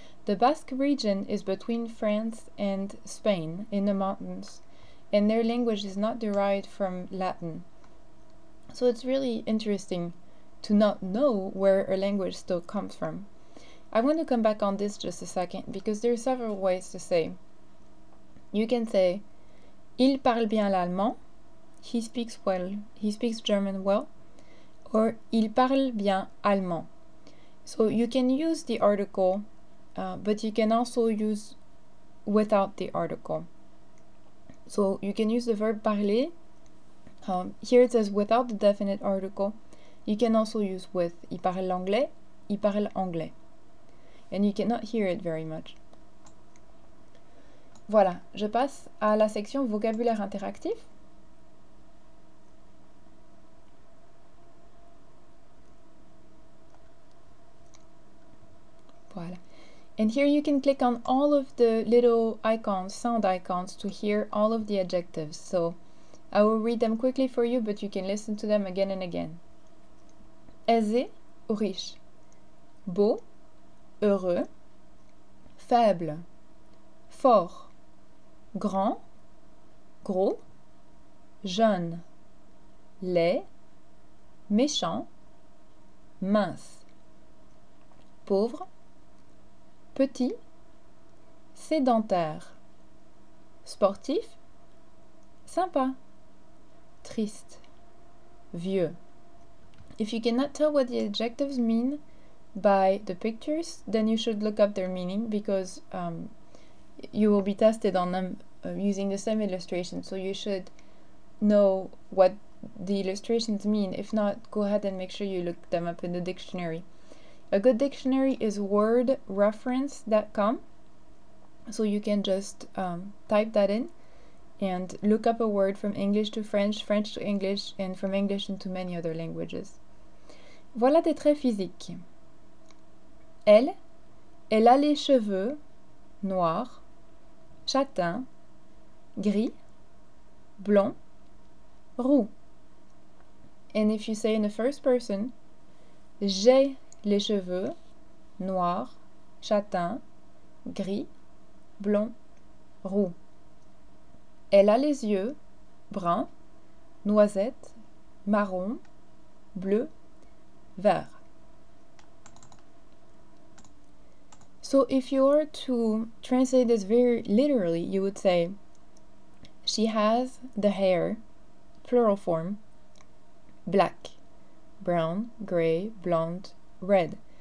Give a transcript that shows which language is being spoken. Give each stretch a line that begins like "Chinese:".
English: The Basque region is between France and Spain in the mountains, and their language is not derived from Latin. So it's really interesting to not know where a language still comes from. I want to come back on this just a second because there are several ways to say. You can say
French: il parle bien l'allemand.
English: He speaks well. He speaks German well. Or
French: il parle bien allemand.
English: So you can use the article, but you can also use without the article. So you can use the verb parler. Here it says without the definite article. You can also use with.
French: Il parle l'anglais. Il parle anglais.
English: And you cannot hear it very much.
French: Voilà, je passe à la section vocabulaire interactif. Voilà.
English: And here you can click on all of the little icons, sound icons, to hear all of the adjectives. So I will read them quickly for you, but you can listen to them again and again.
French: Aisé ou riche. Beau heureux, faible, fort, grand, gros, jeune, laid, méchant, mince, pauvre, petit, sédentaire, sportif, sympa, triste, vieux.
English: If you cannot tell what the adjectives mean by the pictures, then you should look up their meaning, because you will be tested on them using the same illustration, so you should know what the illustrations mean. If not, go ahead and make sure you look them up in the dictionary. A good dictionary is wordreference.com, so you can just type that in and look up a word from English to French, French to English, and from English into many other languages.
French: Voilà des traits physiques. Elle a les cheveux noirs, châtains, gris, blonds, roux.
English: And if you say in the first person,
French: j'ai les cheveux noirs, châtains, gris, blonds, roux. Elle a les yeux bruns, noisettes, marron, bleu, vert.
English: So if you were to translate this very literally, you would say, she has the hair, plural form, black, brown, gray, blonde, red.